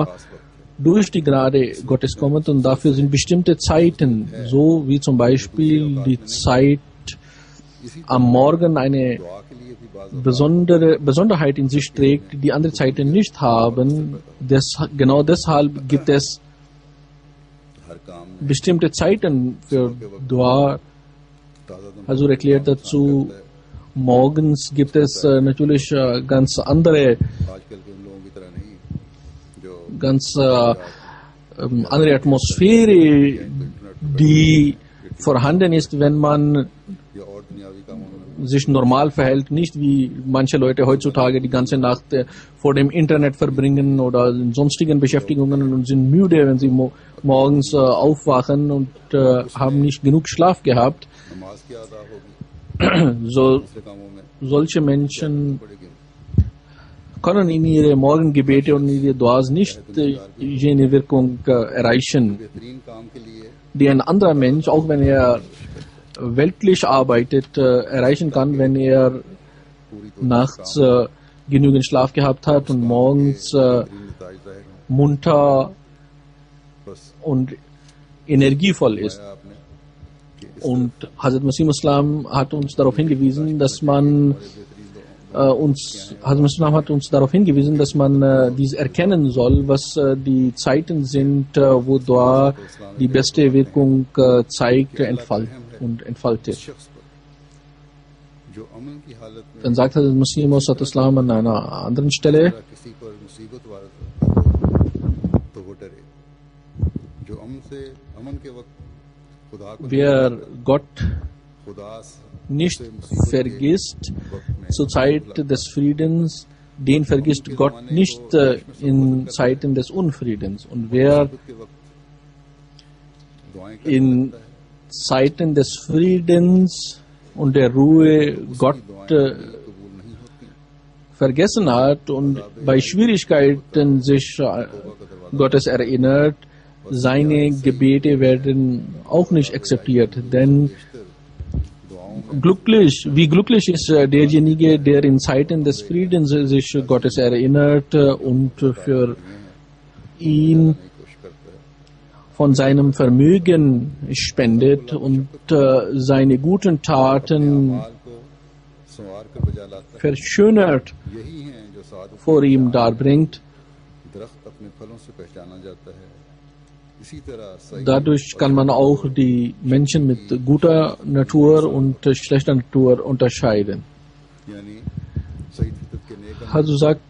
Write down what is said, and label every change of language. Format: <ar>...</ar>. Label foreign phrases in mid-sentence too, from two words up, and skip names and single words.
<ur>خاص وقت ہے</ur> <de>durch die Gnade Gottes kommt und dafür sind bestimmte Zeiten, so wie zum Beispiel die Zeit</de> <ur>इसी</ur> <de>am Morgen eine</de> <ur>دعا کے لیے بھی باز</ur> <de>Besonderheit in sich trägt, die andere Zeiten nicht haben. Genau deshalb gibt es</de> <ur>ہر کام میں</ur> <de>bestimmte Zeiten für Dua.</de> <ur>تازہ دم</ur> <de>Also erklärt dazu, morgens gibt es natürlich ganz andere</de> <ur>آج کل کے ان لوگوں کی طرح نہیں جو</ur> <de>ganz andere Atmosphäre, die vorhanden ist, wenn man</de> <ur>یا اور دنیاوی کاموں میں</ur> <de>sich normal verhält, nicht wie manche Leute heutzutage die ganze Nacht vor dem Internet verbringen oder in sonstigen Beschäftigungen und sind müde, wenn sie morgens aufwachen und haben nicht genug Schlaf gehabt.</de> <ur>نماز کی ادا ہوگی</ur> <de>So,</de> <ur>دوسرے کاموں میں</ur> <de>solche Menschen</de> <ur>पड़ेगी</ur> <de>können in ihre Morgengebete und ihre Duas nicht jene Wirkung erreichen,</de> <ur>بہترین کام کے لیے</ur> <de>die ein anderer Mensch, auch wenn er weltlich arbeitet, erreichen kann, wenn er</de> <ur>پوری تو</ur> <de>nachts genügend Schlaf gehabt hat und morgens</de> <ur>بہترین نتائج ظاہر ہوں</ur> <de>munter</de> <ur>बस</ur> <de>und energievoll ist.</de> <ur>ہے آپ نے کہ اس</ur> <de>Und Hazrat Masih Islam hat uns darauf hingewiesen, dass man Hazrat Masih Islam hat uns darauf hingewiesen, dass man dies erkennen soll, was die Zeiten sind, wo Dua die beste Wirkung zeigt und entfaltet.</de> <ur>شخص پر جو امن کی حالت میں</ur> <de>Dann sagt Hazrat Masih Islam an einer anderen Stelle,</de> <ur>اگر کسی پر مصیبت وارد ہو تو وہ ڈرے جو امن کے وقت خدا کو</ur> <de>wer Gott</de> <ur>खुदा</ur> <de>nicht vergisst zur Zeit des Friedens, den vergisst Gott nicht in Zeiten des Unfriedens. Und wer</de> <ur>کے وقت دعائیں کر</ur> <de>in Zeiten des Friedens und der Ruhe Gott</de> <ur>قبول نہیں ہوتی</ur> <de>vergessen hat und bei Schwierigkeiten sich Gottes erinnert, seine Gebete werden auch nicht akzeptiert. Denn wie glücklich ist derjenige, der in Zeiten des Friedens sich Gottes erinnert und für ihn</de> <ur>کی کوشش کرتا ہے</ur> <de>von seinem Vermögen spendet und seine guten Taten</de> <ur>مال کو سنوار کر بجا لاتا</ur> <de>verschönert</de> <ur>ہے یہی ہے جو سادھو</ur> <de>vor ihm darbringt.</de> <ur>درخت اپنے پھلوں سے پہچانا جاتا ہے اسی طرح صحیح</ur> <de>Dadurch kann man auch die Menschen mit guter Natur und schlechter Natur unterscheiden.</de> <ur>یعنی صحیح فطرت کے نیک عمل</ur> <de>Also sagt,</de>